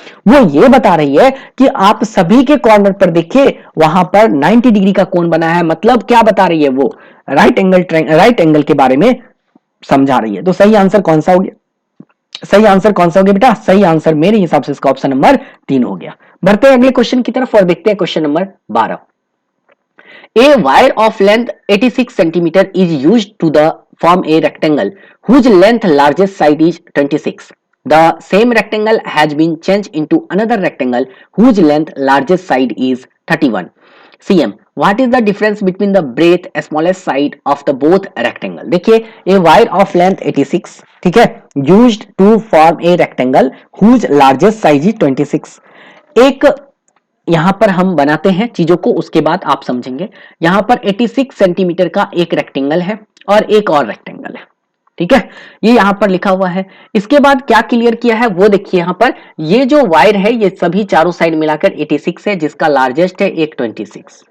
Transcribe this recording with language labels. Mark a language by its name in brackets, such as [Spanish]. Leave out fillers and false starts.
[Hindi] वो ये बता रही है कि आप सभी के कॉर्नर पर देखिए वहां पर 90 डिग्री का कोण बना है, मतलब क्या बता रही है वो, राइट एंगल के बारे में समझा रही है। तो सही आंसर कौन सा हो गया, सही आंसर कौन सा हो गया बेटा, सही आंसर मेरे हिसाब से इसका ऑप्शन नंबर 3 हो गया। बढ़ते हैं अगले क्वेश्चन की तरफ और देखते हैं question number 12। [English] A wire of length 86 centimeter is used to form a rectangle whose length largest side is 26. The same rectangle has been changed into another rectangle whose length largest side is 31 cm. What is the difference between the breadth smallest side of the both rectangle? [Hindi] देखिए [English] a wire of length 86, [Hindi] ठीक है, [English] used to form a rectangle whose largest size is 26। [Hindi] एक यहां पर हम बनाते हैं चीजों को, उसके बाद आप समझेंगे। यहां पर 86 सेंटीमीटर का एक रेक्टेंगल है और एक और रेक्टेंगल है, ठीक है, ये यहां पर लिखा हुआ है। इसके बाद क्या क्लियर किया है वो देखिए, यहां पर ये जो वायर है ये सभी चारों साइड मिलाकर 86 है, जिसका लार्जेस्ट है एक 26।